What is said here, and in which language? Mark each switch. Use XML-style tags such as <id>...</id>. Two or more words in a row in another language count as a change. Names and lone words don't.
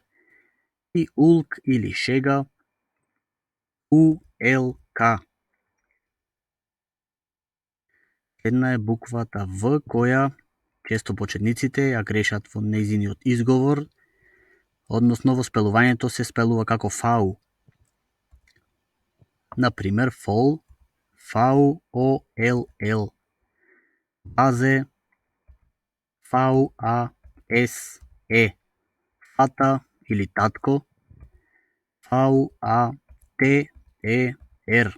<mk>И улк или шега. У-Л-К. Една е буквата В, која често почетниците ја грешат во нејзиниот изговор, односно во спелувањето се спелува како фау. Например, фол, V-O-L-L. Вазе, V-A-S-E. Фата или татко, V-A-T-E-R.</mk>